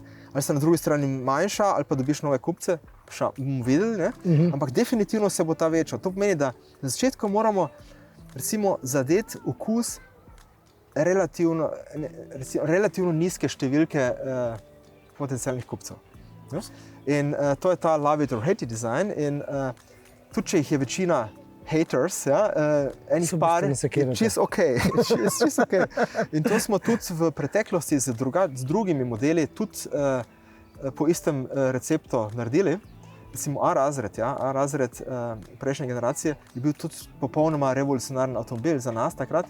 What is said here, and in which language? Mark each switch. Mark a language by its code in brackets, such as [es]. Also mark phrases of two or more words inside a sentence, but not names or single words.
[sl] Ali se na drugi strani manjša, ali pa dobiš nove kupce, bomo videli, ne? Ampak definitivno se bo ta večal. To pomeni, da na začetku moramo recimo zadeti okus relativno nizke številke potencialnih kupcev. Ja? In to je ta [en] love it or hate it design. [sl] In tudi če jih je večina haters, ja, enih par, čisto ok. In to smo tudi v preteklosti z drugimi modeli tudi po istem receptu naredili. Recimo A-razred, ja, A-razred prejšnje generacije je bil tudi popolnoma revolucionaren avtomobil za nas takrat.